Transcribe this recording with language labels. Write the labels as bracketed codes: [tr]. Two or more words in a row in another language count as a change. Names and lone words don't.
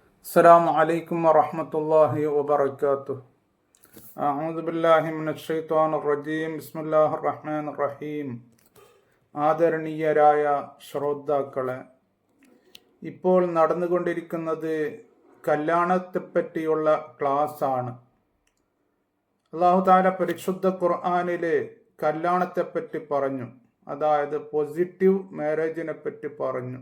[ar] السلام عليكم ورحمة الله وبركاته. أعوذ بالله من الشيطان الرجيم. بسم الله الرحمن الرحيم. [ml] ആദരണീയരായ ശ്രോതാക്കളെ, ഇപ്പോൾ നടന്നുകൊണ്ടിരിക്കുന്നത് കല്യാണത്തെപ്പറ്റിയുള്ള ക്ലാസ്സാണ്. [ar] الله تعالى [ml] പരിശുദ്ധ ഖുർആനിലെ കല്യാണത്തെപ്പറ്റി പറഞ്ഞു, അതായത് [en] positive marriage [ml] പറ്റി പറഞ്ഞു.